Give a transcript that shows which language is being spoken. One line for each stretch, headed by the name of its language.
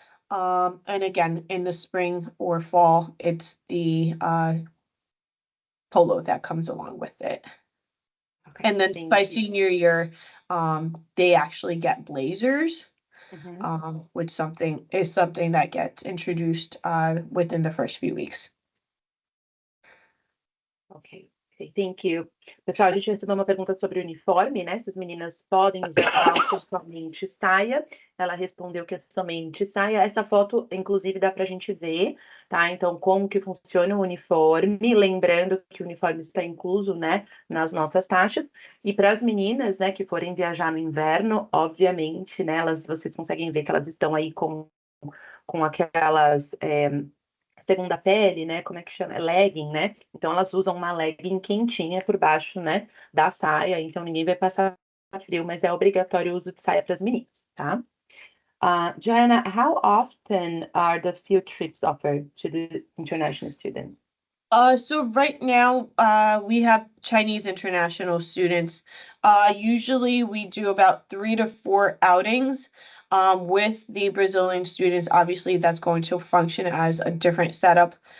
English: And again, in the spring or fall, it's the polo that comes along with it. Okay, And then thank by you. senior year, they actually get blazers, which is something that gets introduced within the first few weeks. Ok, thank you.
Portuguese: Pessoal, a gente recebeu uma pergunta sobre uniforme, né? Se as meninas podem usar calça ou somente saia. Ela respondeu que é somente saia. Essa foto, inclusive, dá pra gente ver, tá? Então, como que funciona o uniforme. Lembrando que o uniforme está incluso, né, nas nossas taxas. E para as meninas, né, que forem viajar no inverno, obviamente, né, vocês conseguem ver que elas estão aí com aquelas... segunda pele, né? Como é que chama? Legging, né? Então elas usam uma legging quentinha por baixo, né? Da saia, então ninguém vai passar frio, mas é obrigatório o uso de saia para as meninas, tá?
English: Joanna, how often are the field trips offered to the international students? So right now, we have Chinese international students. Usually we do about 3 to 4 outings. With the Brazilian students, obviously that's going to function as a different setup.